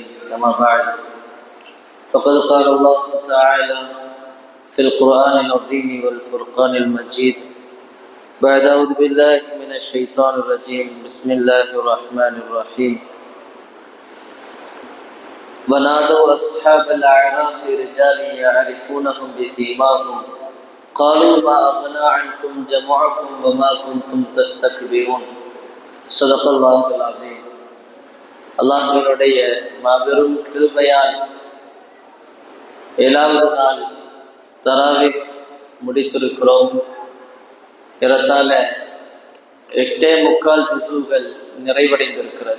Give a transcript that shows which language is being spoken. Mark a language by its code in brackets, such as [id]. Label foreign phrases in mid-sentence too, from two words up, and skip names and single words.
[ar] أما بعد فقد قال الله تعالى في القرآن العظيم والفرقان المجيد بعد أعوذ بالله من الشيطان الرجيم بسم الله الرحمن الرحيم. ونادوا أصحاب الأعراف رجال يعرفونهم بسيماهم قالوا ما أغنى عنكم جمعكم وما كنتم تستكبرون. صدق الله العظيم. [ta] அல்லாஹ்வினுடைய மாபெரும் கிருபையால் 7வது நாள் தராவிஹ் முடித்திருக்கிறோம். ஏறத்தாழ 8.25 ஜுசுகள் நிறைவடைந்திருக்கிறது.